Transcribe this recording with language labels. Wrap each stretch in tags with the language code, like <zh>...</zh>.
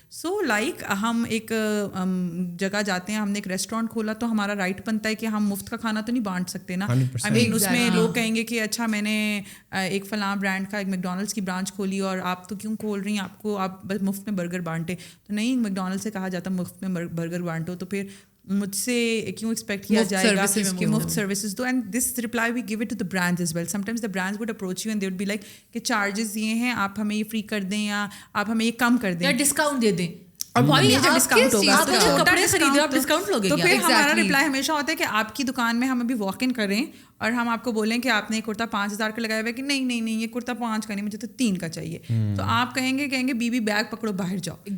<ur>So like ہم ایک جگہ جاتے ہیں, ہم نے ایک ریسٹورینٹ کھولا تو ہمارا رائٹ بنتا ہے کہ ہم مفت کا کھانا تو نہیں بانٹ سکتے نا. آئی مین اس میں لوگ کہیں گے کہ اچھا میں نے ایک فلاں برانڈ کا ایک میکڈونلڈس کی برانچ کھولی اور آپ تو کیوں کھول رہی ہیں, آپ بس مفت میں برگر بانٹے, تو نہیں, میکڈونلڈ سے کہا جاتا مفت میں برگر بانٹو, تو پھر مجھ سے کیوں ایکسپیکٹ کیا جائے گا کہ مفت services do.</ur> <en>And this reply we give it to the brands as well. Sometimes the brands would approach you and they would be like</en> <ur>کہ چارجز یہ ہیں, آپ ہمیں یہ فری کر دیں یا آپ ہمیں یہ کم کر دیں, یا ڈسکاؤنٹ دے دیں. اور ڈسکاؤنٹ ہوگا تو کپڑے خریدے آپ ڈسکاؤنٹ لوگے. تو پھر ہمارا ریپلائی ہمیشہ ہوتا ہے کہ آپ کی دکان میں ہم ابھی واک ان کریں اور ہم آپ کو بولیں کہ آپ نے کرتا 5,000 کا لگایا ہوا ہے کہ نہیں یہ کرتا 5 کا نہیں, مجھے تو 3 کا چاہیے, تو آپ کہیں گے بی بیگ پکڑو باہر جاؤ.</ur>